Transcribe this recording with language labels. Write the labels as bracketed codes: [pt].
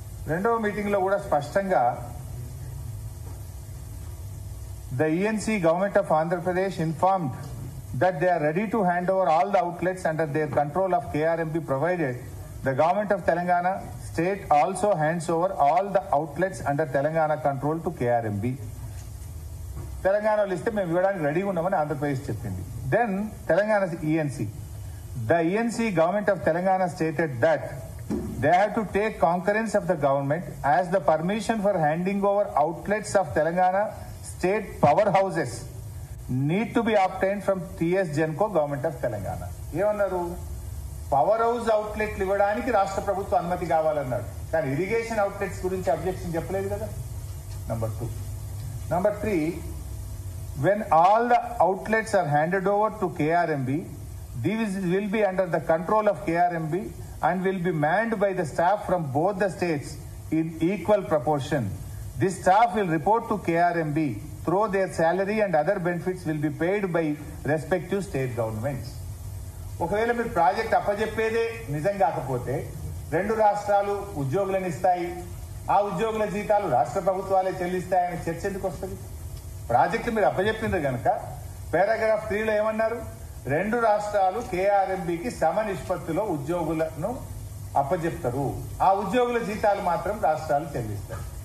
[te] 2వ మీటింగ్లో కూడా స్పష్టంగా [en] the ENC government of Andhra Pradesh informed that they are ready to hand over all the outlets under their control of KRMB provided the government of Telangana state also hands over all the outlets under Telangana control to KRMB. [te] తెలంగాణలో ఇస్తే మేము ఇవ్వడానికి రెడీగా ఉన్నామని ఆంధ్రప్రదేశ్ చెప్పింది. [en] Then Telangana ENC, the ENC government of Telangana stated that they have to take concurrence of the government as the permission for handing over outlets of Telangana state powerhouses need to be obtained from TS Genco government of Telangana. [te] ఏమన్నారు? Power house అవుట్లెట్లు ఇవ్వడానికి రాష్ట్ర ప్రభుత్వం అనుమతి కావాలన్నాడు, కానీ irrigation outlets గురించి objection చెప్పలేదు కదా. Number 2. [en] Number 3, when all the outlets are handed over to KRMB, these will be under the control of KRMB and will be manned by the staff from both the states in equal proportion. This staff will report to KRMB through their salary and other benefits will be paid by respective state governments. [te] ఒకవేళ మీరు project అప్పజెప్పేదే నిజం కాకపోతే 2 రాష్ట్రాలు ఉద్యోగులను ఇస్తాయి, ఆ ఉద్యోగుల జీతాలు రాష్ట్ర ప్రభుత్వాలే చెల్లిస్తాయనే చర్చ ఎందుకు వస్తుంది? ప్రాజెక్టు మీరు అప్పజెప్పింది కనుక పారాగ్రాఫ్ 3లో ఏమన్నారు? 2 రాష్ట్రాలు కేఆర్ఎంబికి సమ నిష్పత్తిలో ఉద్యోగులను అప్పజెప్తారు, ఆ ఉద్యోగుల జీతాలు మాత్రం రాష్ట్రాలు చెల్లిస్తారు.